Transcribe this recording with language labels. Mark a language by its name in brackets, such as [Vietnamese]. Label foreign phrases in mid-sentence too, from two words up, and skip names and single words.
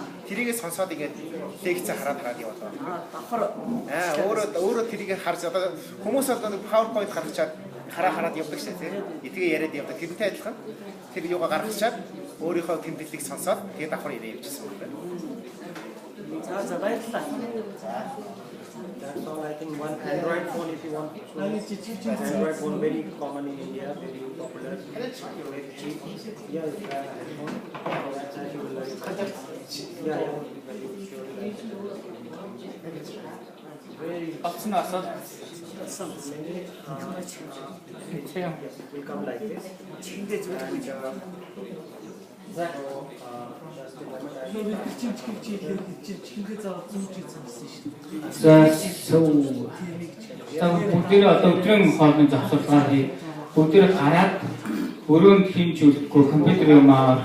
[Mongolian] Тэрийгээ сонсоод ингээд лекц хараад явуулаа. Давхар өөрөө тэрийгээ харж одоо хүмүүс одоо PowerPoint гаргачаад хараад явдаг шээ тийм. Эдгээ яриад явдаг. Тэрнтэй адилхан тэр юугаа гаргачаад өөрийнхөө тэмдэглэлийг сонсоод тэгээд давхар яриа явуулчихсан юм байна. За баярлалаа. [English] That's all. I think one Android phone, if you want to. Android phone very common in India, very popular. Very cheap. Yeah, iPhone. That's I will like. Yeah, very sure. Very. [Mongolian] Болсон асуу. [English] It will come like this. [Mongolian] Бүгдээрээ одоо өдрийн хоолны завсарлага хий. Бүгдээрээ гараад өрөөнд хинж үлдэхгүй компьютер юм аа